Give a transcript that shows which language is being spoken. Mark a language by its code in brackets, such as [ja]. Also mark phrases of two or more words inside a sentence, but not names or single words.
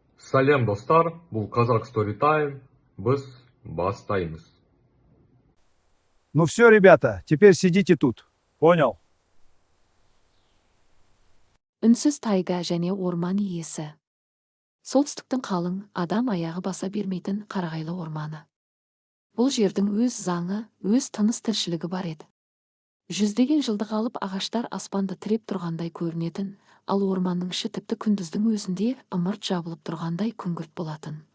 [kk] Сәлем достар, бұл Қазақ Storytime, біз бастаймыз. [ru] Ну все, ребята, теперь сидите тут. Понял? [kk] Үнсіз тайга және орман иесі. Солтүстіктің қалың, адам аяғы баса бермейтін қарағайлы орманы. Бұл жердің өз заңы, өз тыныс тіршілігі бар еді. Жүздеген жылдық алып ағаштар аспанды тіреп тұрғандай көрінетін, ал орманның іші тіпті күндіздің өзінде ымырт жабылып тұрғандай күңгірт болатын.